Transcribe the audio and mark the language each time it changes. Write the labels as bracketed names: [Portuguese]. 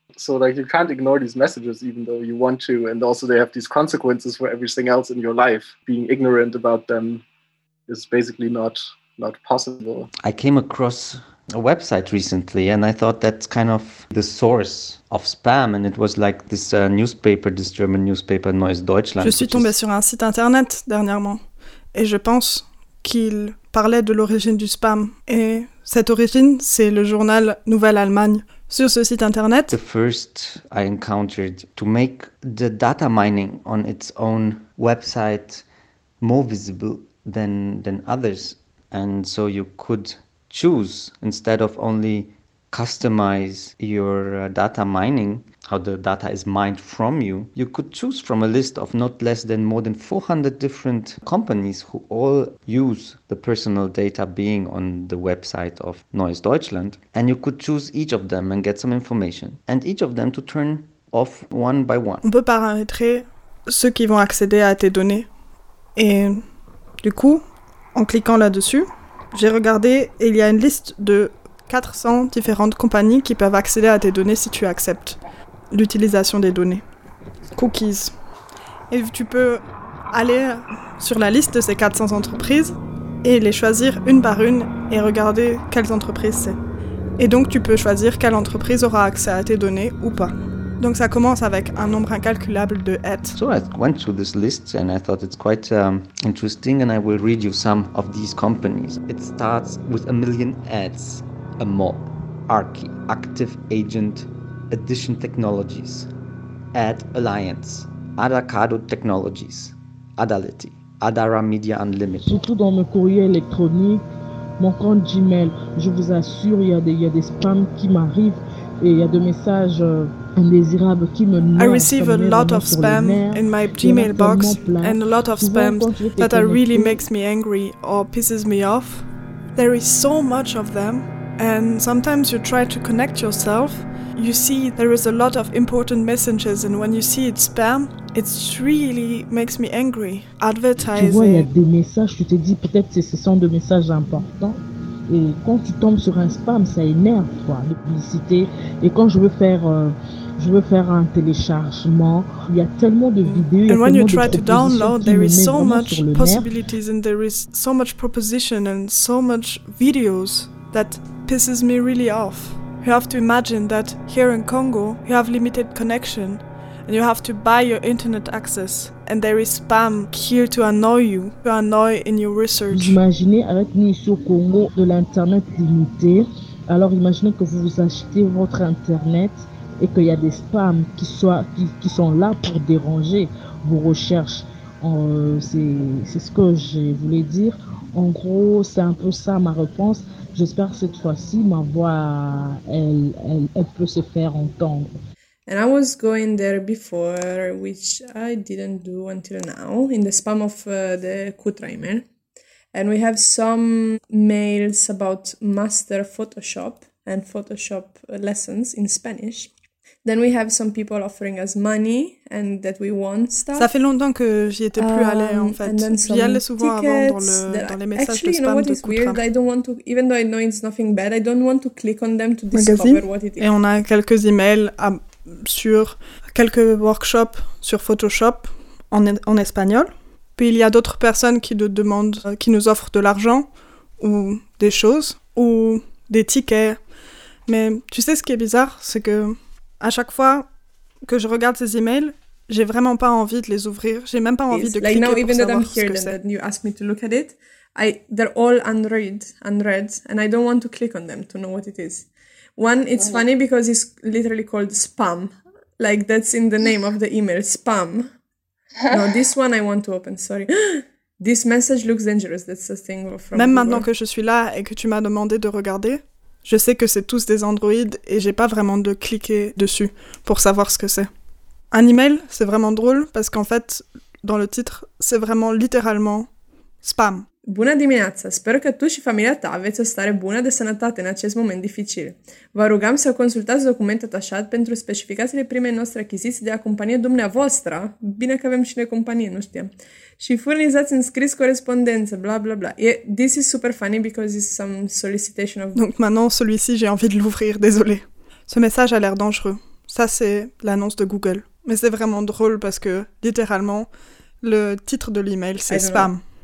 [English] So like you can't ignore these messages even though you want to, and also they have these consequences for everything else in your life. Being ignorant about them is basically not possible. I came across a website recently and I thought that's kind of the source of spam, and it was like this newspaper, this German newspaper Neues Deutschland. [French] Je suis tombé sur un site internet dernièrement et je pense qu'il parlait de l'origine du spam, et cette origine c'est le journal Nouvelle Allemagne. sur ce site internet. [English] The first I encountered to make the data mining on its own website more visible than others, and so you could choose instead of only customize your data mining, how the data is mined from you. You could choose from a list of not less than more than 400 different companies who all use the personal data being on the website of Neues Deutschland. And you could choose each of them and get some information. And each of them to turn off one by one. [French] On peut paramétrer ceux qui vont accéder à tes données. Et du coup, en cliquant là-dessus, j'ai regardé et il y a une liste de 400 différentes compagnies qui peuvent accéder à tes données si tu acceptes l'utilisation des données. Cookies. Et tu peux aller sur la liste de ces 400 entreprises et les choisir une par une et regarder quelles entreprises c'est. Et donc tu peux choisir quelle entreprise aura accès à tes données ou pas. Donc ça commence avec un nombre incalculable de ads. [English] So I went through this list and I thought it's quite interesting and I will read you some of these companies. It starts with 1 million ads. A Mob, Arki, Active Agent, Addition Technologies, Ad Alliance, Adacado Technologies, Adality, Adara Media Unlimited. [French] Surtout dans mes courriers électroniques, mon compte Gmail, je vous assure, il y a des spams qui m'arrivent et il y a des messages indésirables qui me [English] I receive a lot of spam in my Gmail box and a lot of spams that really makes me angry or pisses me off. There is so much of them. And sometimes you try to connect yourself, you see there is a lot of important messages, and when you see it's spam, it really makes me angry. Advertising. [French] Tu vois, il y a des messages, tu te dis peut-être que ce sont des messages importants. Et quand tu tombes sur un spam, ça énerve, quoi, les publicités. Et quand je veux faire un téléchargement, il y a tellement de vidéos, [English] and when you try [French] de [English] to download, there is so much possibilities and there is so much proposition and so much videos that pisses me really off. You have to imagine that here in Congo, you have limited connection and you have to buy your internet access and there is spam here to annoy you, to annoy in your research. [French] Imaginez avec nous ici au Congo de l'internet limité. Alors imaginez que vous achetez votre internet et qu'il y a des spams qui sont là pour déranger vos recherches. C'est ce que je voulais dire. En gros, c'est un peu ça ma réponse. J'espère que cette fois-ci, ma voix, elle peut se faire entendre. [English] And I was going there before, which I didn't do until now, in the spam of the Kutra email. And we have some mails about master Photoshop and Photoshop lessons in Spanish. Then we have some people offering us money and that we want stuff. [French] Ça fait longtemps que j'y étais plus allée en fait. J'y allais souvent avant dans les messages [English] actually, [French] de spam de Kutra. [English] Actually, you know what is weird? I don't want to, even though I know it's nothing bad, I don't want to click on them to discover Magazine. What it is. [French] Et on a quelques emails sur quelques workshops sur Photoshop en espagnol. Puis il y a d'autres personnes qui nous demandent, qui nous offrent de l'argent ou des choses ou des tickets. Mais tu sais ce qui est bizarre, c'est que à chaque fois que je regarde ces emails, j'ai vraiment pas envie de les ouvrir. J'ai même pas envie de [English] like now, [French] pour savoir ce que c'est. [English] Like now, even that I'm here and you ask me to look at it, they're all unread, and I don't want to click on them to know what it is. One, it's funny because it's literally called spam. Like that's in the name of the email, spam. No, this one I want to open. Sorry. This message looks dangerous. That's the thing from. [French] Même Google. Maintenant que je suis là et que tu m'as demandé de regarder. Je sais que c'est tous des Android et j'ai pas vraiment de cliquer dessus pour savoir ce que c'est. Un email, c'est vraiment drôle parce qu'en fait, dans le titre, c'est vraiment littéralement spam. [Romanian] Buona dimineața, [Italian] spero che tu [Romanian] și familia ta aveți o stare bună de sănătate în acest moment dificil. Vă rugăm să consultați documentul atașat pentru specificațiile primei noastre achiziții de a companie dumneavoastră. Bine că avem și noi companie, nu știam. Și furnizați în scris corespondență, bla bla bla. [English] This is super funny because it's some solicitation of... [French] Donc maintenant, celui-ci, j'ai envie de l'ouvrir, désolé. Ce message a l'air dangereux. Ça, c'est l'annonce de Google. Mais c'est vraiment drôle parce que, littéralement, le titre de l'email, c'est spam.